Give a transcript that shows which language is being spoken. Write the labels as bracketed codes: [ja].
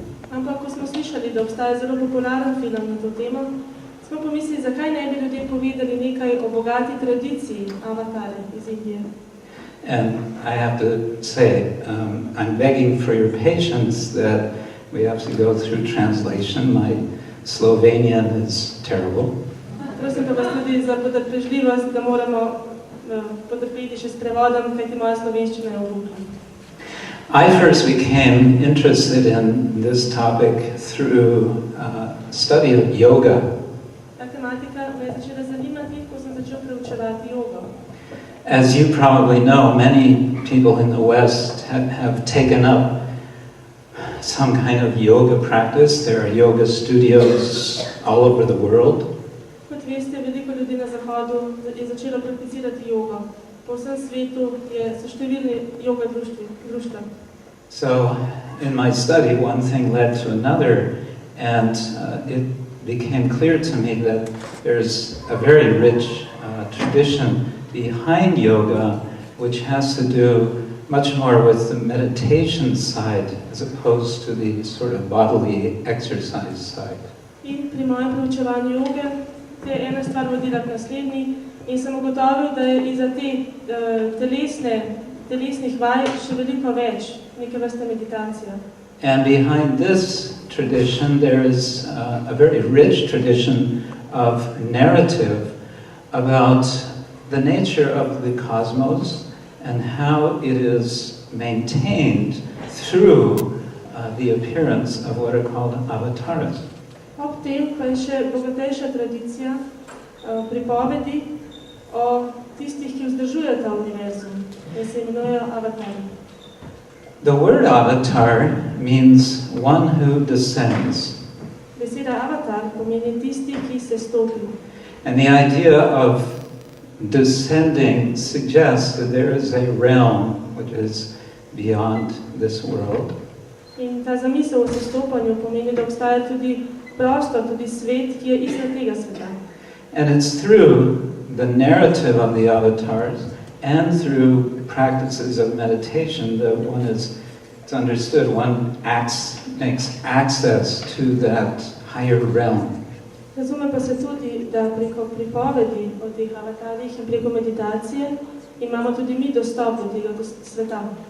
[sl] Ampak, ko smo slišali, da obstaja zelo popularen film na to temo, smo pomislili, zakaj ne bi ljudem povedali nekaj o bogati tradiciji Avatare iz Indije. [en] And I have to say, I'm begging for your patience that we have to go through translation. My Slovenian is terrible. [sl] Prosim pa vas tudi za potrpežljivost, da moramo potrpeti še s prevodom, kajti moja slovenščina je obuhla. [en] I first became interested in this topic through study of yoga. [sl] Ta tematika me je začela zanimati, ko sem začel preučevati jogo. [en] As you probably know, many people in the West have taken up some kind of yoga practice. There are yoga studios all over the world. [sl] Kot veste, veliko ljudi na Zahodu je začelo prakticirati jogo. Po vsem svetu so številni yoga društva. [en] So, in my study, one thing led to another, and it became clear to me that there's a very rich tradition behind yoga, which has to do much more with the meditation side as opposed to the sort of bodily exercise side. [sl] In pri mojem preučevanju joge te je ena stvar vodila k naslednji in sem ugotovil, da je iza te telesnih vaj še veliko več, neke vrste meditacija. [en] And behind this tradition there is a very rich tradition of narrative about the nature of the cosmos and how it is maintained through the appearance of what are called avatars. [sl] Ob tem pa je še bogatejša tradicija pripovedi o tistih, ki vzdržujejo ta univerzum, ki se imenujejo avatari. [en] The word avatar means one who descends. [sl] Beseda avatar pomeni tisti, ki se stopi. [en] And the idea of descending suggests that there is a realm which is beyond this world. [sl] In ta zamisel o sestopanju pomeni, da obstaja tudi prostor, tudi svet, ki je izven tega sveta. [en] And it's through the narrative of the avatars and through practices of meditation that one is, it's understood, one makes access to that higher realm. [sl] Razume pa se tudi, da preko pripovedi o teh avatarjih in preko meditacije imamo tudi mi dostop do tega sveta.